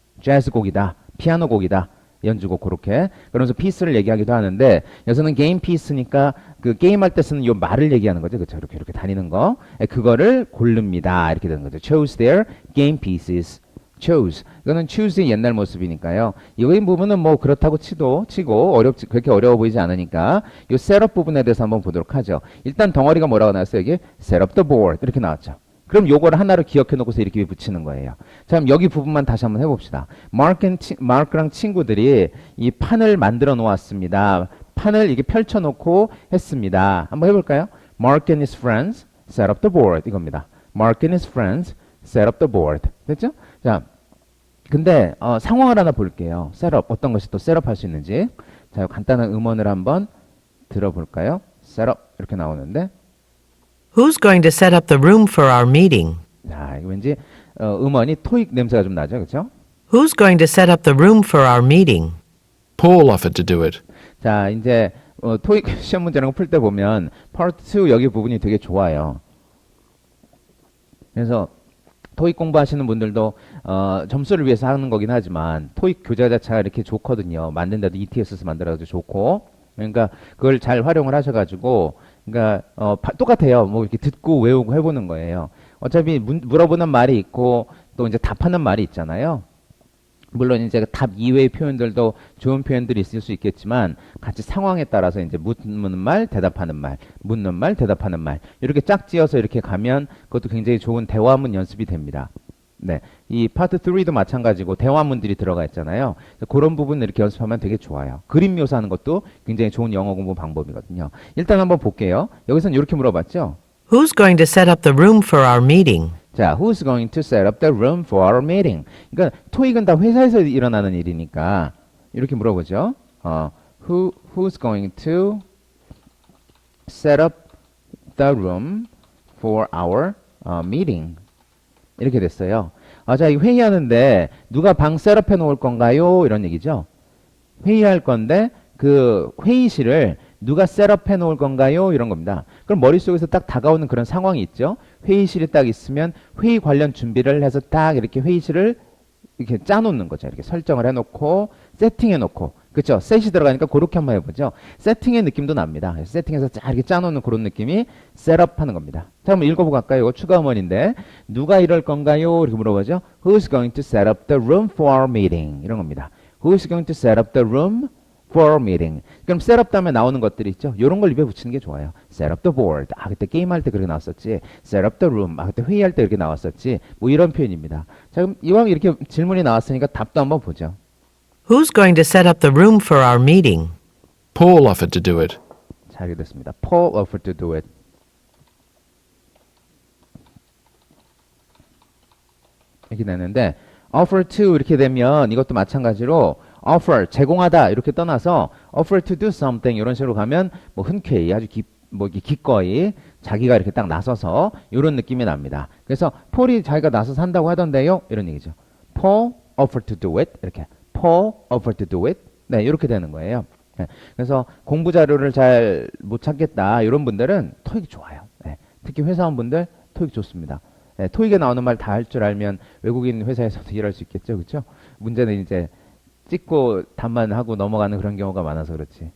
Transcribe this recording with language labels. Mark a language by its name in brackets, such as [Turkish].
[Korean] 재즈 곡이다, 피아노 곡이다, 연주곡 그렇게 그러면서 piece를 얘기하기도 하는데 여기서는 game piece니까 그 게임할 때 쓰는 요 말을 얘기하는 거죠, 그렇죠? 이렇게 다니는 거, 그거를 고릅니다 이렇게 되는 거죠. [English] chose their game pieces. chose. [Korean] 이거는 choose의 옛날 모습이니까요. 이 부분은 뭐 그렇다고 치고 그렇게 어려워 보이지 않으니까 이 셋업 부분에 대해서 한번 보도록 하죠. 일단 덩어리가 뭐라고 나왔어요? 여기 set up the board 이렇게 나왔죠. 그럼 요거를 하나로 기억해 놓고서 이렇게 붙이는 거예요. 자, 그럼 여기 부분만 다시 한번 해봅시다. 마크랑 친구들이 이 판을 만들어 놓았습니다. 판을 이게 펼쳐 놓고 했습니다. 한번 해볼까요? [English] Mark and his friends set up the board 이겁니다. Mark and his friends set up the board. [Korean] 됐죠? 자, 근데 상황을 하나 볼게요. 셋업 어떤 것이 또 셋업 할 수 있는지. 자, 간단한 음원을 한번 들어볼까요? 셋업 이렇게 나오는데. [English] Who's going to set up the room for our meeting? [Korean] 자, 이거 왠지 음원이 토익 냄새가 좀 나죠, 그렇죠? [English] Who's going to set up the room for our meeting? Paul offered to do it. [Korean] 자, 이제 토익 시험 문제라는 거 풀 때 보면 Part 2 여기 부분이 되게 좋아요. 그래서 토익 공부하시는 분들도 점수를 위해서 하는 거긴 하지만 토익 교재 자체가 이렇게 좋거든요. 만든데도 ETS에서 만들어도 좋고. 그러니까 그걸 잘 활용을 하셔가지고 그러니까 똑같아요. 뭐 이렇게 듣고 외우고 해보는 거예요. 어차피 물어보는 말이 있고 또 이제 답하는 말이 있잖아요. 물론 이제 답 이외의 표현들도 좋은 표현들이 있을 수 있겠지만 같이 상황에 따라서 이제 묻는 말, 대답하는 말, 묻는 말, 대답하는 말 이렇게 짝지어서 이렇게 가면 그것도 굉장히 좋은 대화문 연습이 됩니다. 네, 이 파트 3도 마찬가지고 대화문들이 들어가 있잖아요. 그런 부분 이렇게 연습하면 되게 좋아요. 그림 묘사하는 것도 굉장히 좋은 영어 공부 방법이거든요. 일단 한번 볼게요. 여기서는 이렇게 물어봤죠. [English] Who's going to set up the room for our meeting? 자, who's going to set up the room for our meeting? [Korean] 그러니까 토익은 다 회사에서 일어나는 일이니까 이렇게 물어보죠. [English] Who's going to set up the room for our meeting? [Korean] 이렇게 됐어요. 자, 이 회의하는데 누가 방 셋업해 놓을 건가요? 이런 얘기죠. 회의할 건데 그 회의실을 누가 셋업해 놓을 건가요? 이런 겁니다. 그럼 머릿속에서 딱 다가오는 그런 상황이 있죠. 회의실이 딱 있으면 회의 관련 준비를 해서 딱 이렇게 회의실을 이렇게 짜놓는 거죠. 이렇게 설정을 해놓고 세팅해놓고 그렇죠. 셋이 들어가니까 그렇게 한번 해보죠. 세팅의 느낌도 납니다. 세팅해서 쫙 이렇게 짜놓는 그런 느낌이 셋업하는 겁니다. 자, 한번 읽어보고 갈까요? 이거 추가 음원인데 누가 이럴 건가요? 이렇게 물어보죠. [English] Who's going to set up the room for our meeting? [Korean] 이런 겁니다. [English] Who's going to set up the room for our meeting? [Korean] 그럼 set up 다음에 나오는 것들이 있죠. 이런 걸 입에 붙이는 게 좋아요. [English] set up the board. [Korean] 그때 게임할 때 그렇게 나왔었지. [English] set up the room. [Korean] 그때 회의할 때 이렇게 나왔었지. 뭐 이런 표현입니다. 자, 그럼 이왕 이렇게 질문이 나왔으니까 답도 한번 보죠. [English] Who's going to set up the room for our meeting? Paul offered to do it. [Korean] 잘 됐습니다. [English] Paul offered to do it. [Korean] 이렇게 되는데 offer to 이렇게 되면 이것도 마찬가지로 offer 제공하다 이렇게 떠나서 [English] offer to do something [Korean] 이런 식으로 가면 뭐 흔쾌히 아주 기꺼이 자기가 이렇게 딱 나서서 이런 느낌이 납니다. 그래서 폴이 자기가 나서서 한다고 하던데요 이런 얘기죠. [English] Paul offered to do it 이렇게 Paul offered to do it [Korean] 네 이렇게 되는 거예요. 네, 그래서 공부 자료를 잘 못 찾겠다 이런 분들은 토익 좋아요. 네, 특히 회사원분들 토익 좋습니다. 네, 토익에 나오는 말 다 할 줄 알면 외국인 회사에서도 일할 수 있겠죠, 그렇죠? 문제는 이제 찍고 답만 하고 넘어가는 그런 경우가 많아서 그렇지.